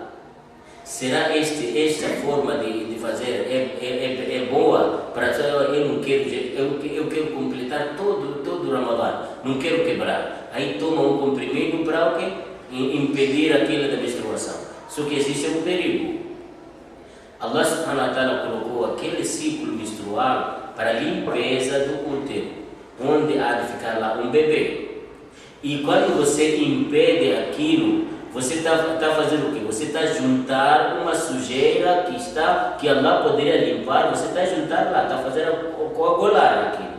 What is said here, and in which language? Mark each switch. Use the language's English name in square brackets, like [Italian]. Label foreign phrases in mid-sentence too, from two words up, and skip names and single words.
[Portuguese] Será esta forma de fazer é boa para eu quero completar todo o Ramadã, não quero quebrar. Aí toma um comprimido para o quê? Impedir aquilo da menstruação. Só que existe um perigo. [Arabic] الله سبحانه وتعالى [Portuguese] colocou aquele ciclo menstrual para a limpeza do útero, onde há de ficar lá um bebê. E quando você impede aquilo, você está fazendo o quê? Você está juntar uma sujeira que Allah poderia limpar, você está juntar lá, está fazendo coagular aquilo.